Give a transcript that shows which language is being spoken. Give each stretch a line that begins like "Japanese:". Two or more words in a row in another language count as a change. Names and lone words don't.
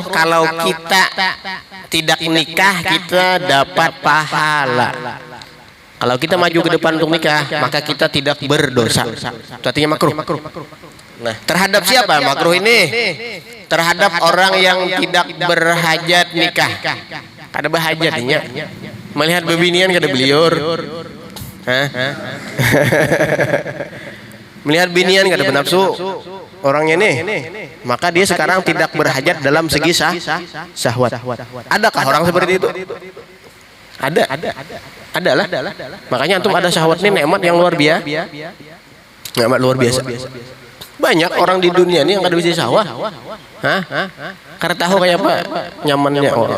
Indonesian: Kalau kita tidak nikah kita dapat pahala. Kalau kita maju ke depan untuk nikah, maka kita tidak berdosa. Itu artinya makruh. Nah, terhadap siapa makruh ini? Terhadap orang yang tidak berhajat nikah.
Banjar: Kada berhajatnya melihat bebinian kada beliur. Melihat binian kada bernafsu orangnya nih,
Indonesian: maka dia sekarang tidak berhajat dalam segi syahwat. Adakah orang seperti itu? Adalah. Makanya antum ada syahwat ini nikmat yang luar biasa. Nikmat luar biasa. Banyak orang di dunia ini yang kada bisa syahwat. Karena tahu kayak apa nyamannya orang.